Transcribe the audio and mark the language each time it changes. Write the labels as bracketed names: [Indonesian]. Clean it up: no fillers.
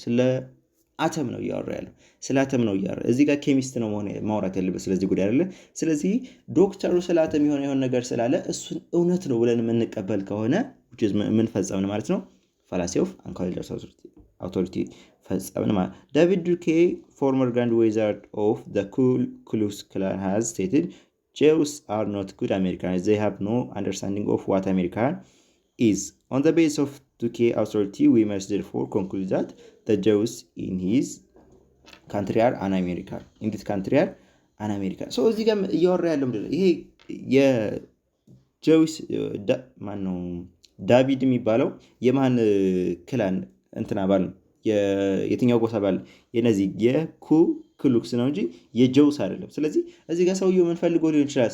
[Amharic] ስለ አተም ነው እያወራ ያለው። ስለ አተም ነው እያወራ እዚህ ጋር ኬሚስት ነው ማውራት ያለበት ስለዚህ ጉዳይ አይደለ? ስለዚህ ዶክተሩ ስለ አተም የሆነ ነገር ስላለ እሱን እውነት ነው ብለን የምንቀበል ከሆነ ምን ፈጸምን ማለት ነው? ፋላሲ ኦፍ አንኳሊፋይድ አውቶሪቲ ፈጸምን ማለት። ዴቪድ ዱኬ [English] former Grand Wizard of the Ku Klux Klan has stated, Jews are not good Americans. They have no understanding of what America is. On the basis of 2K authority, we must therefore conclude that the Jews in his country are un-American. In this country are un-American. [Amharic] So እዚህ ጋር እያወራ ያለው ምንድን ነው? ይሄ የጀዊስ ማን ነው? ዳቪድ የሚባለው የማን ክላን እንትና ባል ነው? የትኛው ጎሳ ባል? የነዚህ የኩ ክሉክስ ነው እንጂ የጀውስ አይደለም። ስለዚህ እዚህ ጋር ሰውየው ምን ፈልጎ ሊሆን ይችላል?